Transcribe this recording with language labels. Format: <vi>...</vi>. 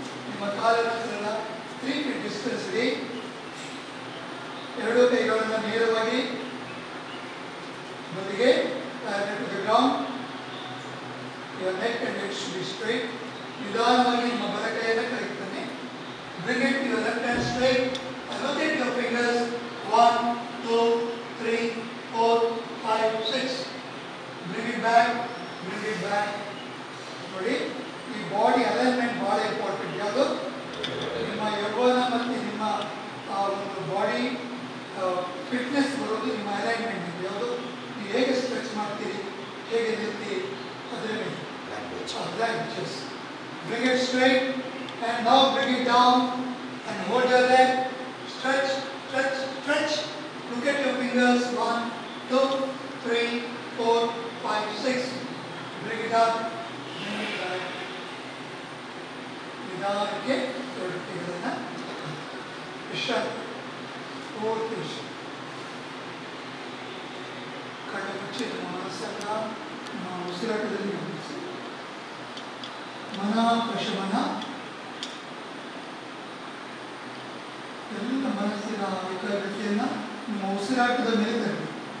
<kn>ನಿಮ್ಮ ಕಾಲಿನ 3 feet distance ಇಡಿ. ಎರಡೂ ಕೈಗಳನ್ನು ನೇರವಾಗಿ ಬದಿಗೆ</kn> <en>parallel to the ground. Your neck and head should be straight.</en> <kn>ನಿಧಾನವಾಗಿ ನಿಮ್ಮ ಬಲಕೈಯನ್ನು ಕೆಳಗೆ ತನ್ನಿ.</kn> <en>Bring it to your left hand straight. Rotate your fingers. 1, 2, 3, 4, 5, 6. Bring it back. Bring it back.</en> <kn>ನೋಡಿ, ಈ ಬಾಡಿ ಅಲೈನ್ಮೆಂಟ್ ಬಹಳ ಇಂಪಾರ್ಟೆಂಟ್. ಯಾವುದು? ನಿಮ್ಮ ಯೌವನ ಮತ್ತು ನಿಮ್ಮ ಒಂದು ಬಾಡಿ ಫಿಟ್ನೆಸ್ ಬರೋದು ನಿಮ್ಮ ಅಲೈನ್ಮೆಂಟ್. ಯಾವುದು? ನೀವು ಹೇಗೆ ಸ್ಟ್ರೆಚ್ ಮಾಡ್ತೀರಿ, ಹೇಗೆ ನಿಲ್ತೀರಿ, ಅದರ ಮೇಲೆ.</kn> <en>Just bring it straight and now bring it down and hold your leg. Stretch, stretch, stretch. Look at your fingers. 1, 2, 3, 4, 5, 6. Bring it up. Bring it back.</en> <kn>ನಿಧಾನಕ್ಕೆ ಎರಡು ಕೈಗಳನ್ನು ವಿಶ್ರಾಂತಿ ಪೂರ್ತಿ ವಿಶ್ರಾಂತಿ. ಕಣ್ಣು ಮುಚ್ಚಿ ನಮ್ಮ ಮನಸ್ಸನ್ನು ನಮ್ಮ ಉಸಿರಾಟದಲ್ಲಿ ಗಮನಿಸಿ. ಮನ ಪ್ರಶಮನ ಎಲ್ಲ ಮನಸ್ಸಿನ ಏಕಾಗ್ರತೆಯನ್ನು ನಿಮ್ಮ ಉಸಿರಾಟದ ಮೇಲೆ ತರಬೇಕು.</kn>